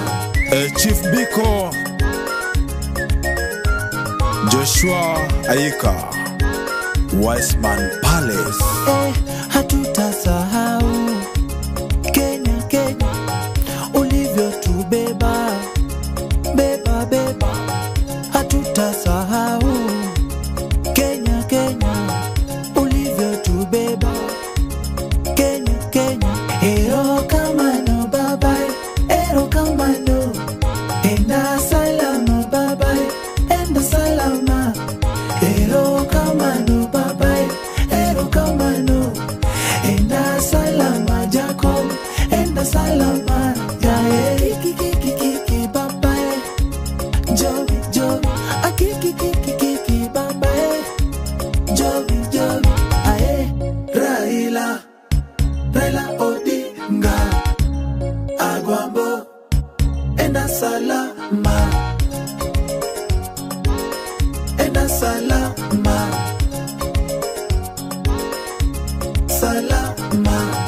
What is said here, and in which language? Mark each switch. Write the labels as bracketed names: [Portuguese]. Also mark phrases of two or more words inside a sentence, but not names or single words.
[Swahili] Chief Biko, Joshua Aika, Wiseman Palace. Hatutasahau Kenya, ulivyotubeba beba. Hatutasahau Kenya, ulivyotubeba Kenya. [Luo (Kenya and Tanzania)] Ero kamano baba, ero kamano, [Swahili] enda salama baba, enda salama. [Luo (Kenya and Tanzania)] Ero kamano baba, ero kamano, [Swahili] enda salama. Jacob enda salama. Kiki baba, Jobi, akiki baba, Jobi, Raila Odinga, Agwambo enda salama, enda salama, salama.